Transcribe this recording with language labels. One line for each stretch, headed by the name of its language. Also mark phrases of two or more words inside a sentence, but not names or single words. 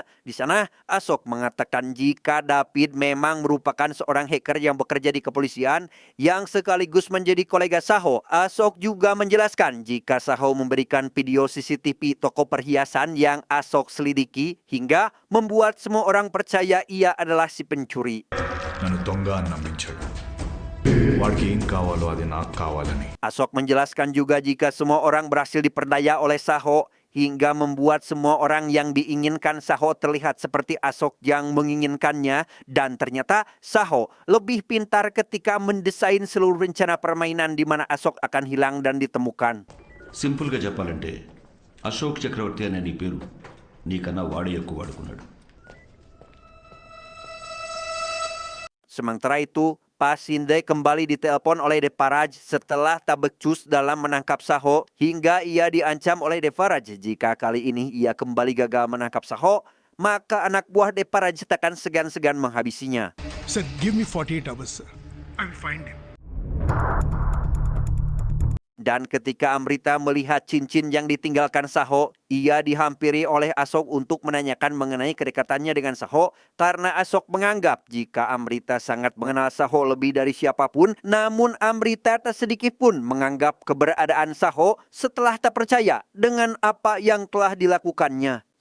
Indonesian: Di sana, Asok mengatakan jika David memang merupakan seorang hacker yang bekerja di kepolisian yang sekaligus menjadi kolega Saho. Asok juga menjelaskan jika Saho memberikan video CCTV toko perhiasan yang Asok selidiki hingga membuat semua orang percaya ia adalah si pencuri.
Telugu: నన్ను దొంగ అని నమ్మించాడు. వాడికి ఏం కావాలో అది నాకు కావాలని.
Indonesian: Asok menjelaskan juga jika semua orang berhasil diperdaya oleh Saho hingga membuat semua orang yang diinginkan Saho terlihat seperti Asok yang menginginkannya, dan ternyata Saho lebih pintar ketika mendesain seluruh rencana permainan di mana Asok akan hilang dan ditemukan.
Telugu: సింపుల్గా చెప్పాలంటే అశోక్ చక్రవర్తి అనే నీ పేరు నీకన్నా వాడే ఎక్కువ వాడుకున్నాడు.
Indonesian: Sementara itu, Pasinde kembali ditelepon oleh Deparaj setelah tak becus dalam menangkap Saho hingga ia diancam oleh Deparaj jika kali ini ia kembali gagal menangkap Saho, maka anak buah Deparaj takkan segan-segan menghabisinya.
English: Sir, give me 48 hours, sir. I will find him.
Indonesian: Dan ketika Amrita melihat cincin yang ditinggalkan Saho, ia dihampiri oleh Asok untuk menanyakan mengenai kedekatannya dengan Saho karena Asok menganggap jika Amrita sangat mengenal Saho lebih dari siapapun, namun Amrita tak sedikit pun menganggap keberadaan Saho setelah tak percaya dengan apa yang telah dilakukannya.